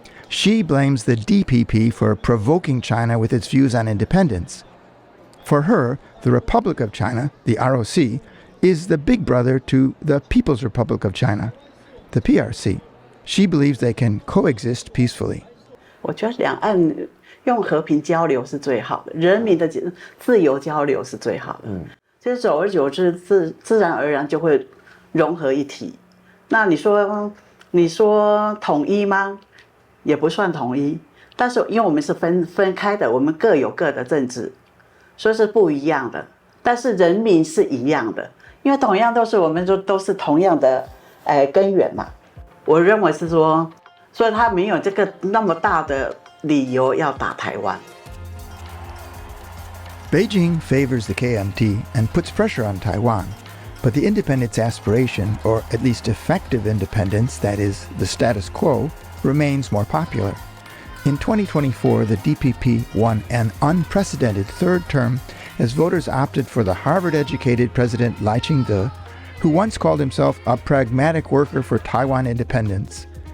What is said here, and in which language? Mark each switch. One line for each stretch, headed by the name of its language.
English: She blames the DPP for provoking China with its views on independence. For her, the Republic of China, the ROC, is the big brother to the People's Republic of China, the PRC. She believes they can coexist peacefully.
Chinese: 我觉得两岸用和平交流是最好的，人民的自由交流是最好的。其实久而久之，自然而然就会融合一体。那你说统一吗？也不算统一，但是因为我们是分开的，我们各有各的政治，所以是不一样的。但是人民是一样的，因为同样我们都是同样的根源嘛。我认为是说，所以他没有这个那么大的理由要打台湾。
English: Beijing favors the KMT and puts pressure on Taiwan, but the independence aspiration, or at least effective independence, that is, the status quo, remains more popular. In 2024, the DPP won an unprecedented third term as voters opted for the Harvard-educated President Lai Ching-te, who once called himself a pragmatic worker for Taiwan independence.